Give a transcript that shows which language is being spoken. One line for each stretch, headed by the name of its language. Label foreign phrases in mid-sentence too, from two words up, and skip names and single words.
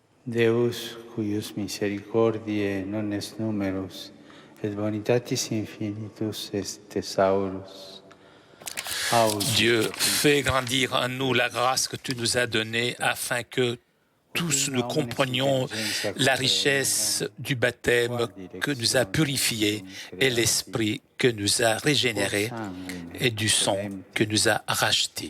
Latin: Deus, cuius misericordiae non est numerus, et bonitatis infinitus est thesaurus.
French: Dieu, fais grandir en nous la grâce que tu nous as donnée afin que tous nous comprenions la richesse du baptême que nous a purifiés et l'esprit que nous a régénérés et du sang que nous a rachetés.